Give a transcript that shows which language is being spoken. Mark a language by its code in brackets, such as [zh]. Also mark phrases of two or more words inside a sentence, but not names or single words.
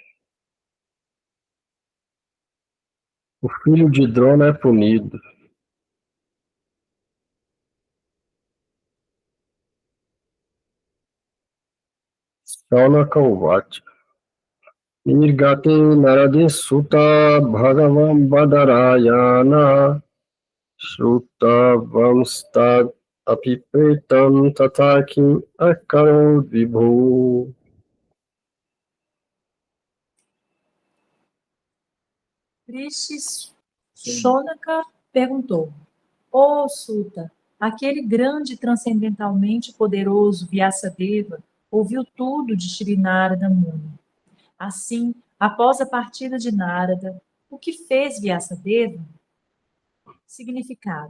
[pt] O filho de Drona é punido. [sa] Shauna Kauvati. Nirgate Narade Sutta Bhagavan Badarayana Sutta Vamstad Apipretam Tataki Akaro Vibhu. [pt] Rishi Shonaka perguntou: Ó Suta, aquele grande transcendentalmente poderoso Vyasadeva ouviu tudo de Shri Narada Muni. Assim, após a partida de Narada, o que fez Vyasadeva? Significado.